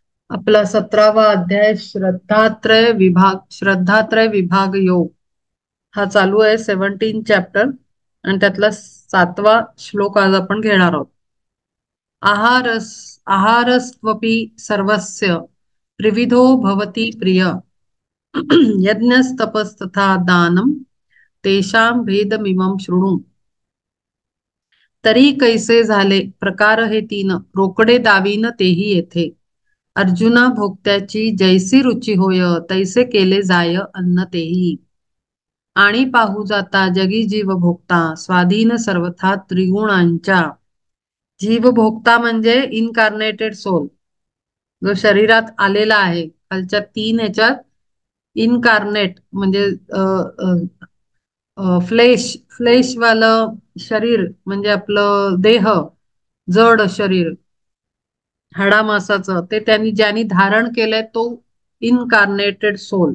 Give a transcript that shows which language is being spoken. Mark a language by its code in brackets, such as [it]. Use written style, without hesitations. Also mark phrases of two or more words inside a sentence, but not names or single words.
[mr] आपला 17वा अध्याय श्रद्धात्रय विभाग योग हा चालू आहे. 17 चॅप्टर आणि त्यातला 7वा श्लोक आज आपण घेणार आहोत. [sa] आहारस आहारस्त्वपि सर्वस्य त्रिविधो भवति प्रिय यज्ञस्तपस्तथा दानं तेषां भेदमिमं शृणु. [mr] तरी कैसे झाले प्रकार हे तीन, रोकडे दावीन तेही येथे. अर्जुना भोक्त्याची जैसी रुची होय, तैसे केले जाय अन्न तेही. आणि पाहू जाता जगी जीव भोक्ता, स्वाधीन सर्वथा त्रिगुणांच्या. जीव भोक्ता म्हणजे [en] incarnated soul, [mr] जो शरीरात आलेला आहे. खालच्या 3 ह्याच्यात इनकार्नेट म्हणजे फ्लेशवालं शरीर म्हणजे आपलं देह, जड शरीर हाडामासाचं, ते ज्यांनी धारण केलंय तो [en] incarnated soul.